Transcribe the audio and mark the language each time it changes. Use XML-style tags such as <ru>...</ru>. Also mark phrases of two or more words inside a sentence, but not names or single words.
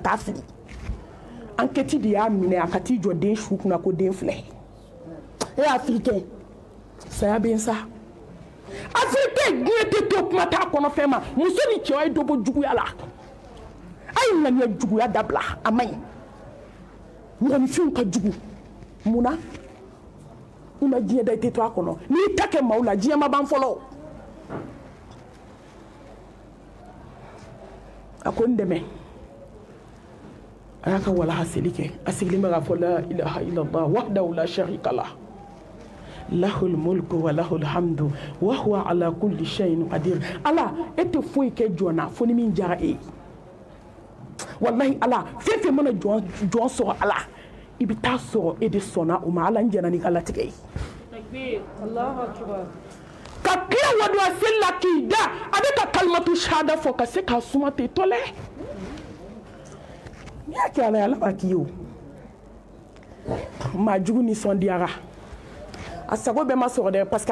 <bm>taa fili enquête de y'a minɛ a ka t'i jɔ den su kunna ko den filɛ afirikɛn saya bɛ n sa afirikɛn diɲɛ tɛ to kuma t'a kɔnɔ fɛn ma muso ni cɛ ye dɔ bɔ juguya la a ye ŋaniya juguya dabila a man ɲi mɔgɔninfinw ka jugu munna i ma diɲɛ da i tɛ to a kɔnɔ n'i ta kɛ maaw la diɲɛ ma ban fɔlɔ a ko n dɛmɛ a y'a ka walaha seli kɛ a sigilen bɛ k'a fɔ</bm> <ar>لا إله إلا الله وحده لا شريك له له الملك وله الحمد وهو على كل شيء قدير</ar> <bm>ala e tɛ foyi kɛ jɔn fo ni min diyara e ye wallahi ala fɛn fɛn mana jɔn sɔrɔ ala i bɛ taa sɔrɔ e de sɔnna o ma ala n jɛna n'i ka latigɛ ye ka tila waduwa seli la k'i da a bɛ ka</bm> <ar>كلمة الشهادة</ar> <bm>fɔ ka se k'a suma ten tɔ lɛ n'i y'a kɛ ala ye ala b'a k'i ye o maa jugu nisɔndiyara a sago bɛɛ ma sɔrɔ dɛ</bm> <fr>parce que</fr>